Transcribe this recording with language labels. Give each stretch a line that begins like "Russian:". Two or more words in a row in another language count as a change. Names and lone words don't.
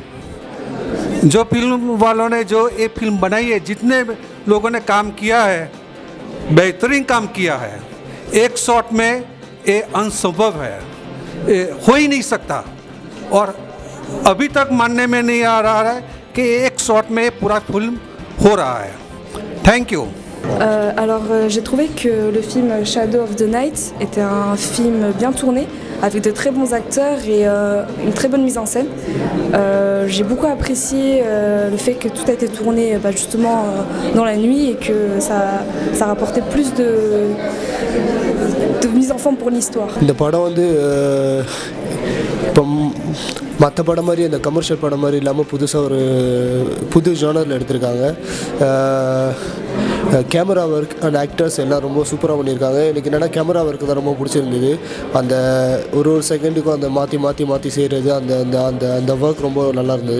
Hindi: जो फिल्म वालों ने जो ये फिल्म बनाई है, जितने लोगों ने काम किया है, बेहतरीन काम किया है. एक शॉट में ये असंभव है, ये हो ही नहीं सकता. और अभी तक मानने में नहीं आ रहा है कि एक शॉट में पूरा फिल्म हो रहा है.
English: thank you.
French: Alors j'ai trouvé que le film Shadow of the Night était un film bien tourné, avec de très bons acteurs et une très bonne mise en scène. J'ai beaucoup apprécié le fait que tout a été tourné justement dans la nuit et que ça rapportait plus de mise en forme pour l'histoire.
Tamil: இந்த படம் வந்து இப்போ மற்ற படம் மாதிரி அந்த கமர்ஷியல் படம் மாதிரி இல்லாமல் புதுசாக ஒரு புது ஜானரில் எடுத்திருக்காங்க.
English: camera work and actors
Tamil: எல்லாம் ரொம்ப சூப்பராக பண்ணியிருக்காங்க. எனக்கு என்னென்னா
English: camera work
Tamil: தான் ரொம்ப பிடிச்சிருந்தது. அந்த ஒரு செகண்டுக்கும் அந்த மாற்றி செய்கிறது, அந்த அந்த அந்த அந்த ஒர்க் ரொம்ப நல்லா இருந்தது.